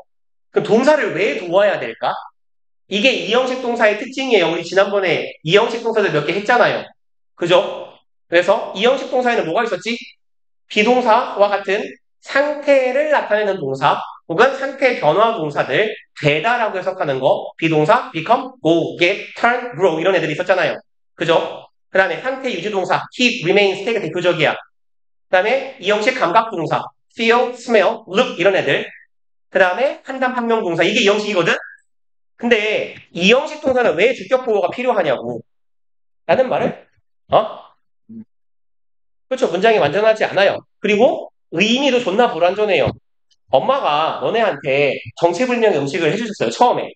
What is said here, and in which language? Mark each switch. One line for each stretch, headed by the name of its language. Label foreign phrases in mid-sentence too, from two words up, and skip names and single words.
Korean: 그럼 동사를 왜 도와야 될까? 이게 이형식 동사의 특징이에요. 우리 지난번에 이형식 동사들 몇 개 했잖아요. 그죠? 그래서 이형식 동사에는 뭐가 있었지? 비동사와 같은 상태를 나타내는 동사 혹은 상태 변화 동사들 되다라고 해석하는 거 비동사
English: become, go, get, turn, grow
Korean: 이런 애들이 있었잖아요. 그죠? 그 다음에 상태 유지 동사
English: keep, remain,
Korean: stay가 대표적이야. 그 다음에 이형식 감각 동사
English: feel, smell, look
Korean: 이런 애들 그 다음에 한담 판명 동사 이게 이형식이거든? 근데 이형식 동사는 왜 주격 보호가 필요하냐고 라는 말을 어? 그렇죠. 문장이 완전하지 않아요. 그리고 의미도 존나 불완전해요. 엄마가 너네한테 정체불명의 음식을 해주셨어요, 처음에.